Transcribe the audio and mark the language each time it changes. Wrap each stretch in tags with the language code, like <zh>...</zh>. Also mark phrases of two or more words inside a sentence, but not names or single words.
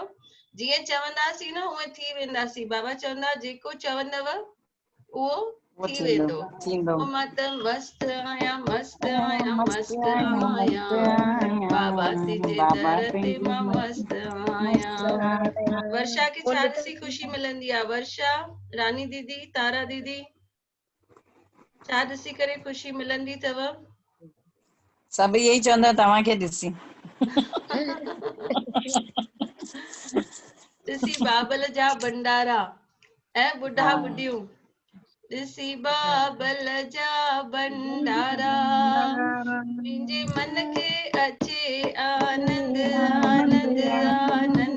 <sd>जीअं चवंदासीं न उअं थी वेंदासीं। बाबा चवंदा जेको चवंदव उहो थी वेंदो। मां त मस्त आहियां मस्त आहियां मस्त आहियां। बाबा तुंहिंजे बाबा दर ते तुंहिंजी मां मस्त आहियां। वर्षा खे छा ॾिसी ख़ुशी मिलंदी आहे? वर्षा, रानी दीदी, तारा दीदी छा ॾिसी करे ख़ुशी मिलंदी अथव? सभु इहे ई चवंदा तव्हांखे ॾिसी। ॾिसी बाबल जा भंडारा ऐं ॿुढा ॿुढियूं। ॾिसी बाबल जा भंडारा मुंहिंजे मन खे अचे आनंद आनंद आनंद।</sd>